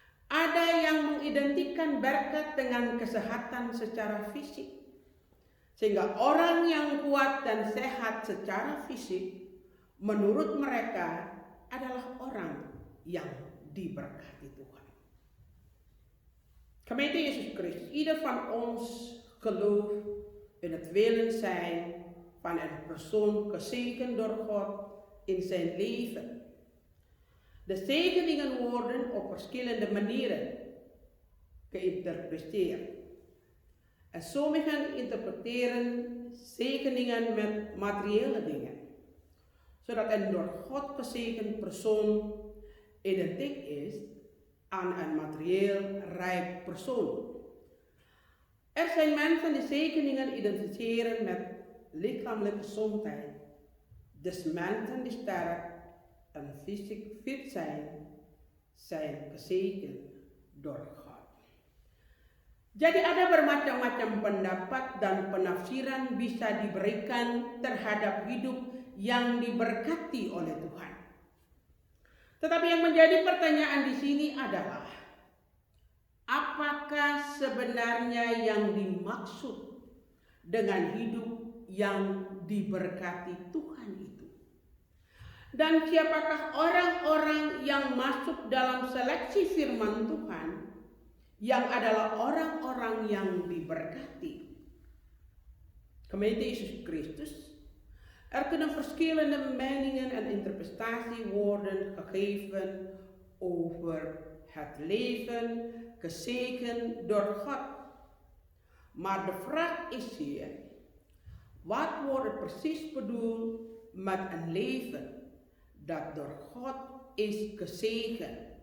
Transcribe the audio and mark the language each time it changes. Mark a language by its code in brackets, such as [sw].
[id] Ada yang mengidentikan berkat dengan kesehatan secara fisik, sehingga orang yang kuat dan sehat secara fisik menurut mereka adalah orang yang diberkati Tuhan. [nl] Gemeente Jezus Christus, ieder van ons gelooft in het willen zijn van een persoon gezegend door God in zijn leven. De zegeningen worden op verschillende manieren geïnterpreteerd. En sommigen interpreteren zegeningen met materiële dingen, zodat een door God gezegend persoon identiek is aan een materieel rijk persoon. Er zijn mensen die zegeningen identificeren met lichamelijke gezondheid. Dus mensen die sterk en fysiek fit zijn gezegend door God. [id] Jadi ada bermacam-macam pendapat dan penafsiran bisa diberikan terhadap hidup yang diberkati oleh Tuhan. Tetapi yang menjadi pertanyaan di sini adalah, apakah sebenarnya yang dimaksud dengan hidup yang diberkati Tuhan itu? Dan siapakah orang-orang yang masuk dalam seleksi firman Tuhan yang adalah orang-orang yang diberkati? [nl] Gemeente Jezus Christus, er kunnen verschillende meningen en interpretaties worden gegeven over het leven gezegend door God. Maar de vraag is hier, wat wordt precies bedoeld met een leven dat door God is gezegend?